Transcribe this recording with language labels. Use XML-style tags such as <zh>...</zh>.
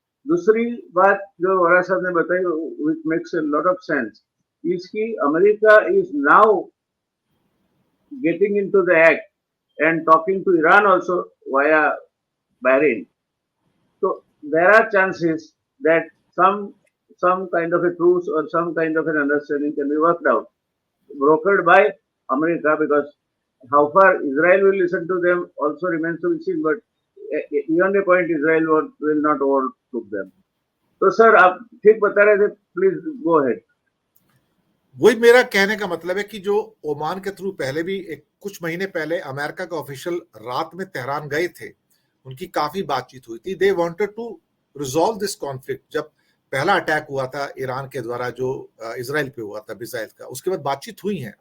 <hi>दूसरी बात जो वरा साहब ने बताई,</hi> <en>Which makes a lot of sense, इसकी America is now getting into the act and talking to Iran also via Bahrain. So there are chances that some kind of a truce or some kind of an understanding can be worked out, brokered by America, because how far Israel will listen to them also remains to be seen. But beyond a point, Israel will not overlook them. So sir,</en> <hi>आप ठीक बता रहे थे,</hi> <en>please go ahead.</en> <hi>वही मेरा कहने का मतलब है कि जो ओमान के थ्रू पहले भी कुछ महीने पहले अमेरिका का ऑफिशियल रात में तेहरान गए थे, उनकी काफी बातचीत हुई थी।</hi> <en>They wanted to resolve this conflict.</en> <hi>जब पहला अटैक हुआ था ईरान के द्वारा जो इजराइल पे हुआ था मिसाइल का, उसके बाद बातचीत हुई है।</hi>